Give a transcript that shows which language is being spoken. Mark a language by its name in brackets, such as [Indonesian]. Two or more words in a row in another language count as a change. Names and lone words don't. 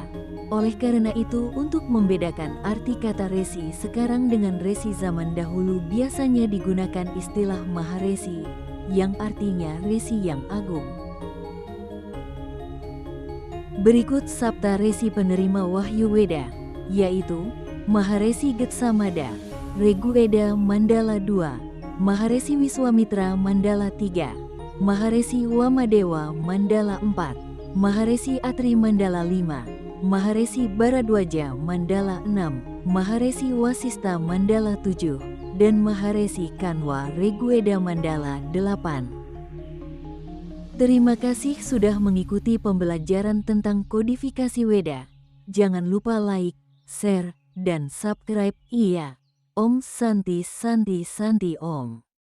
[Indonesian] Oleh karena itu, untuk membedakan arti kata resi sekarang dengan resi zaman dahulu biasanya digunakan istilah maharesi, yang artinya resi yang agung. Berikut Sapta Resi penerima Wahyu Weda, yaitu Maharesi Getsamada, Regu Weda Mandala 2, Maharesi Wiswamitra Mandala 3, Maharesi Wamadewa Mandala 4, Maharesi Atri Mandala 5, Maharesi Baradwaja Mandala 6, Maharesi Wasista Mandala 7, dan Maharesi Kanwa Regueda Mandala 8. Terima kasih sudah mengikuti pembelajaran tentang kodifikasi Weda. Jangan lupa [English] like, share, [Indonesian] dan subscribe. [Sanskrit] Om Santi Santi Santi Om.